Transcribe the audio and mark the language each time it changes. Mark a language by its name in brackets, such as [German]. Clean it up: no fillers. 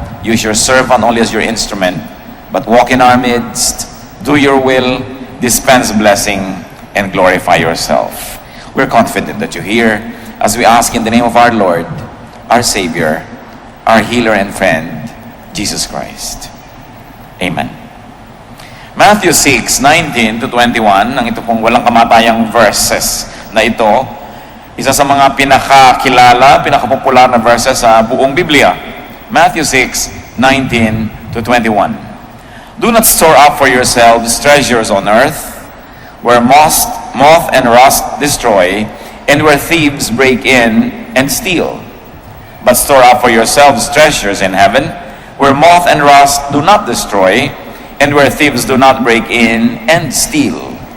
[English] Use your servant only as your instrument, but walk in our midst. Do your will. Dispense blessing and glorify yourself. We're confident that you hear as we ask in the name of our Lord, our Savior, our healer and friend, Jesus Christ. Amen. [Filipino] Matthew 6:19 to 21, ang ito pong walang kamatayang verses na ito, isa sa mga pinakakilala, pinakapopular na verses sa buong Biblia. [English] Matthew 6:19 to 21. Do not store up for yourselves treasures on earth, where moth and rust destroy, and where thieves break in and steal. But store up for yourselves treasures in heaven, where moth and rust do not destroy, and where thieves do not break in and steal.